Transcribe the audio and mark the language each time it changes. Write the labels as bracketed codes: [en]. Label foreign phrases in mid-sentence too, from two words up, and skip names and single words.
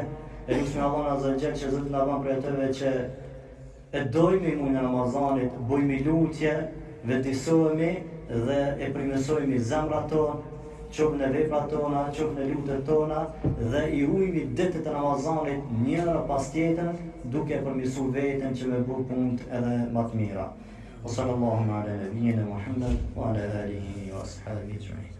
[sq] E lutem Allahun [ar] عز وجل [sq] që Zoti na bën prej atyre që e dojmë muajin e Ramazanit, bojmë lutje, vetisohemi dhe e primësojmë zemrat tonë, qoftë në veprat tona, qoftë në lutjet tona dhe i ruajmë ditët e Ramazanit njëra pas tjetrën, duke përmirësuar veten që me bëj punë edhe më të mira. [ar] صلى الله على نبينا محمد وعلى آله وأصحابه أجمعين.